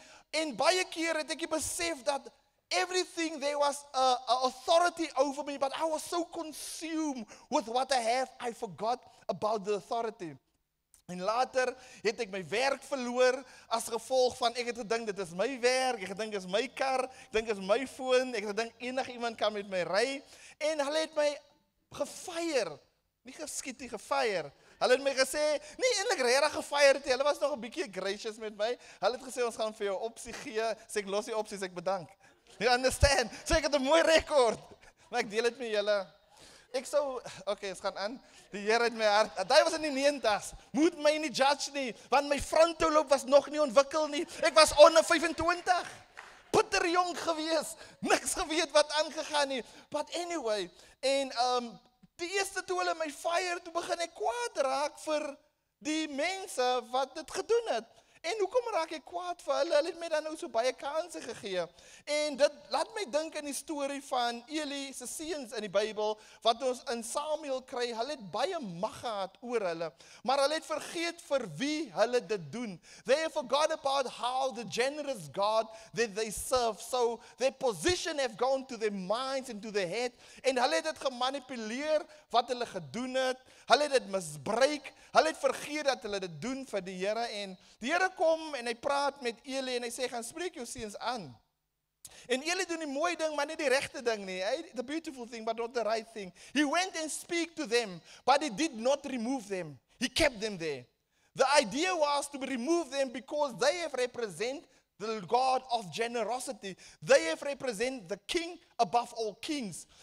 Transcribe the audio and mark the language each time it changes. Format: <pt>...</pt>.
<af>En baie keer het ek besef dat</af> <en>everything, there was a authority over me, but I was so consumed with what I have, I forgot about the authority.</en> <af>En later het ek my werk verloor as gevolg van, ek het gedink, dit is my werk, ek het gedink, dit is my kar, ek dink, dit is my foon, ek het gedink, enige iemand kan met my ry, en hulle het my gefire, nie geskiet nie, gefire. Hulle het my gesê, nie eintlik regtig gefire nie, hulle was nog 'n bietjie gracious met my. Hulle het gesê, ons gaan vir jou opsie gee, sê ek los die opsies, ek bedank.</af> <en>You understand?</en> <af>So ek het 'n mooi rekord, maar ek deel dit met julle. Ek sou, okay, ons gaan aan. Die Here het my hart, daai was in die 90s, moet my nie judge nie, want my frontooloop was nog nie ontwikkel nie. Ek was onder 25. Bitter jong gewees, niks geweet wat aangegaan nie.</af> <en>But anyway,</en> <af>en die eerste toe hulle my fire, toe begin ek kwaad raak vir die mense wat dit gedoen het. En hoekom raak ek kwaad vir hulle? Hulle het my dan nou so baie kansse gegee. En dit laat my dink aan die storie van Eli se seuns in die Bybel, wat ons in Samuel kry. Hulle het baie mag gehad oor hulle, maar hulle het vergeet vir wie hulle dit doen.</af> <en>They forgot about how the generous God that they serve. So their position have gone to their minds and to their head.</en> <af>En hulle het dit gemanipuleer wat hulle gedoen het. Hulle het dit misbruik. Hulle het vergeet dat hulle dit doen vir die Here. En die Here kom en hy praat met Eli en hy sê, gaan spreek jou seuns aan. En Eli doen die mooi ding, maar nie die regte ding nie.</af> <en>The beautiful thing, but not the right thing. He went and speak to them, but he did not remove them. He kept them there. The idea was to remove them because they have represent the God of generosity. They have represent the king above all kings.</en>